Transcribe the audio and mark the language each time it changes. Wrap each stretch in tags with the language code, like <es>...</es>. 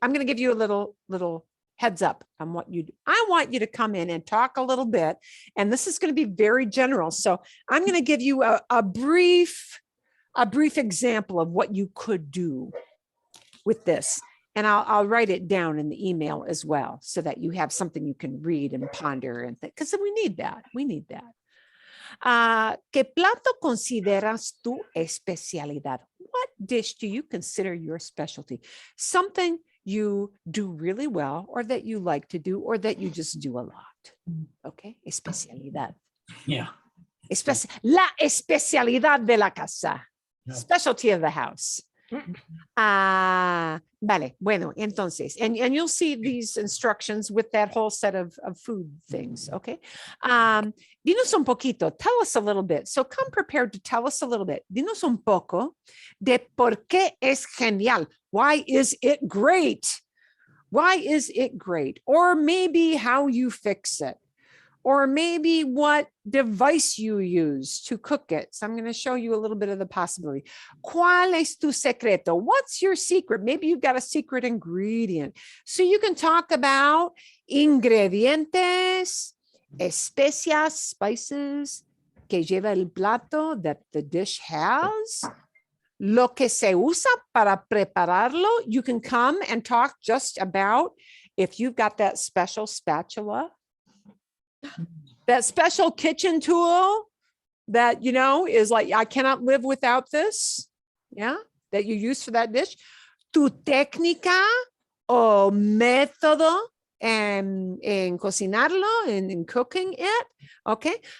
<en>I'm going to give you a little heads up on what you do. I want you to come in and talk a little bit, and this is going to be very general. So I'm going to give you a brief example of what you could do with this. And I'll write it down in the email as well, so that you have something you can read and ponder and think, because we need that. We need that.</en> <es>¿Qué plato consideras tu especialidad?</es> <en>What dish do you consider your specialty? Something you do really well, or that you like to do, or that you just do a lot. Okay, especialidad. Yeah.</en> <es>La especialidad de la casa.</es> <en>Specialty of the house.</en> <es>Vale, bueno, entonces,</es> <en>and you'll see these instructions with that whole set of food things, okay?</en> <es>Dinos un poquito,</es> <en>tell us a little bit. So come prepared to tell us a little bit.</en> <es>Dinos un poco de por qué es genial.</es> <en>Why is it great? Why is it great? Or maybe how you fix it. Or maybe what device you use to cook it. So I'm going to show you a little bit of the possibility.</en> <es>¿Cuál es tu secreto?</es> <en>What's your secret? Maybe you've got a secret ingredient. So you can talk about</en> <es>ingredientes, especias,</es> <en>spices,</en> <es>que lleva el plato</es> <en>that the dish has.</en> <es>Lo que se usa para prepararlo.</es> <en>You can come and talk just about if you've got that special spatula, that special kitchen tool that, you know, is like, I cannot live without this. Yeah, that you use for that dish.</en> <es>Tu técnica o método en cocinarlo,</es> <en>in cooking it. Okay.</en>